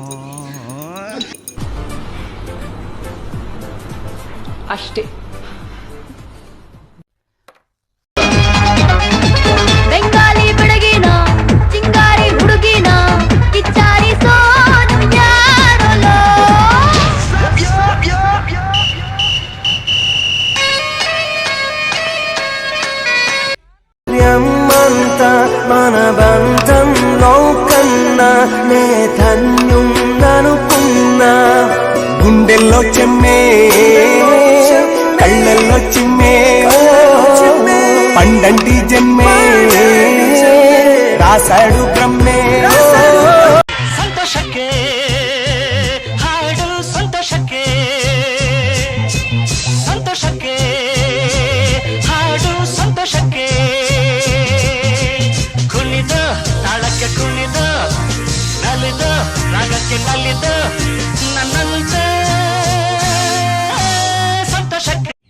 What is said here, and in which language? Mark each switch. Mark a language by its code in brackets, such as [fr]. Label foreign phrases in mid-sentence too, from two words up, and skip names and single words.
[kn] ಅಷ್ಟೇ. ಬೆಂಗಾಲಿ ಬೆಳಗಿನ ಚಿಂಗಾರಿ ಹುಡುಗಿನ ಕಿಚ್ಚಾರಿ ಸೋನು ಯಾರಲೋ [te] మ్మంత మన బంధం లోకన్నా నే ధన్యం అనుకున్నా. గుండెల్లో చెమ్మే కళ్ళల్లో చిమ్మే పండంటి జన్మే రాసాడు బ్రహ్మే. [kn] సంతోషಕ್ಕೆ ಹಾಡು ಸಂತೋಷಕ್ಕೆ, ಸಂತೋಷಕ್ಕೆ ಹಾಡು ಸಂತೋಷಕ್ಕೆ. ಕುಣಿದ ತಾಳಕ್ಕೆ ಕುಣಿದ ನಲಿದ ರಾಗಕ್ಕೆ ನಲಿದ ನನ್ನಂತೆ ಸಂತೋಷಕ್ಕೆ.